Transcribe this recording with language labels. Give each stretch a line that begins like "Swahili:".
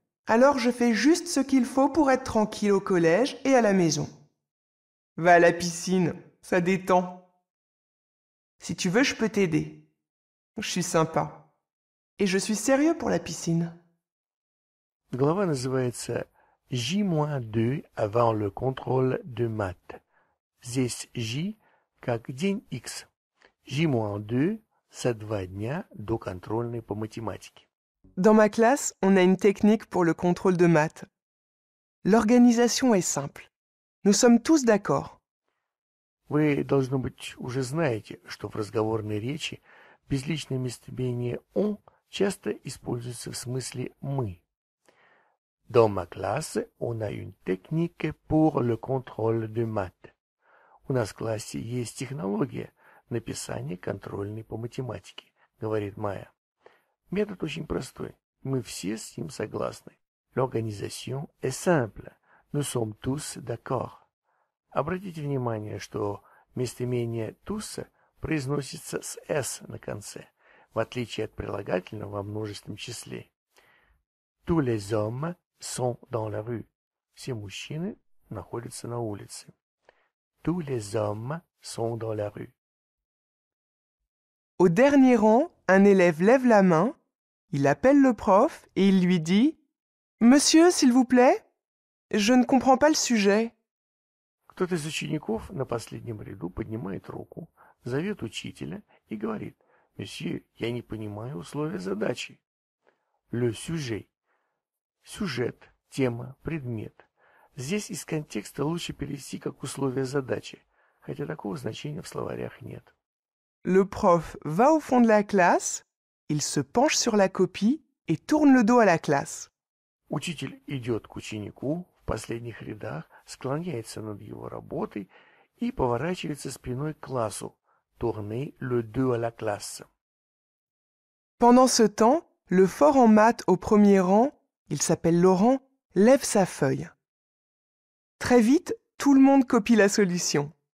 French: Alors je fais juste ce qu'il faut pour être tranquille au collège et à la maison. Va à la piscine, ça détend. Si tu veux, je peux t'aider. Je suis sympa. Et je suis sérieux pour la piscine.
Russian: Глава называется
French: J-2 avant le contrôle de maths.
Russian: Здесь J как день X. J-2 за 2 дня до контрольной по математике.
French: Dans ma classe, on a une technique pour le contrôle de maths. L'organisation est simple. Nous sommes tous d'accord.
Russian: Вы, должно быть, уже знаете, что в разговорной речи безличное местоимение «on» часто используется в смысле «мы».
French: Dans ma classe, on a une technique pour le contrôle de maths.
Russian: У нас в классе есть технология написания контрольной по математике, говорит Майя. Метод очень простой. Мы все с ним согласны.
French: L'organisation est simple. Nous sommes tous d'accord.
Russian: Обратите внимание, что местоимение «tous» произносится с «s» на конце, в отличие от прилагательного во множественном числе.
French: Tous les hommes sont dans la rue.
Russian: Все мужчины находятся на улице.
French: Tous les hommes sont dans la rue. Au dernier rang, un élève lève la main, il appelle le prof et il lui dit « Monsieur, s'il vous plaît, je ne comprends pas le sujet. »
Russian: Кто-то из учеников на последнем ряду поднимает руку, зовет учителя и говорит: «Месье, я не понимаю условия задачи».
French: Le sujet.
Russian: Сюжет, тема, предмет. Здесь из контекста лучше перевести как условия задачи, хотя такого значения в словарях нет.
French: Le prof va au fond de la classe, il se penche sur la copie et tourne le dos à la classe.
Russian: Учитель идет к ученику в последних рядах, склоняется над его работой и поворачивается спиной к классу.
French: Tourner le dos à la classe. Pendant ce temps, le fort en maths au premier rang, il s'appelle Laurent, lève sa feuille. Très vite, tout le monde copie la solution.